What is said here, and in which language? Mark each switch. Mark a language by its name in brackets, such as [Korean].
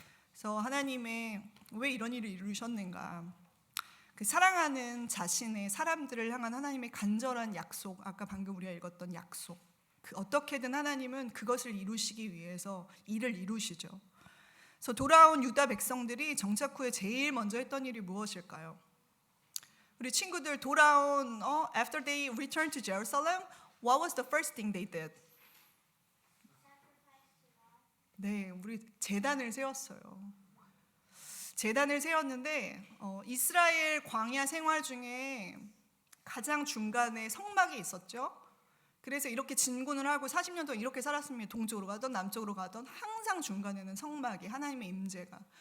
[Korean] 그래서 하나님의 왜 이런 일을 이루셨는가? 그 사랑하는 자신의 사람들을 향한 하나님의 간절한 약속, 아까 방금 우리가 읽었던 약속, 그 어떻게든 하나님은 그것을 이루시기 위해서 일을 이루시죠. 그래서 돌아온 유다 백성들이 정착 후에 제일 먼저 했던 일이 무엇일까요? 우리 친구들 돌아온 [English] after they returned to Jerusalem, what was the first thing they did? [Korean] 네, 우리 제단을 세웠어요. 제단을 세웠는데 이스라엘 광야 생활 중에 가장 중간에 성막이 있었죠. 그래서 이렇게 진군을 하고 40년 동안 이렇게 살았습니다. 동쪽으로 가던 남쪽으로 가던 항상 중간에는 성막이, 하나님의 임재가.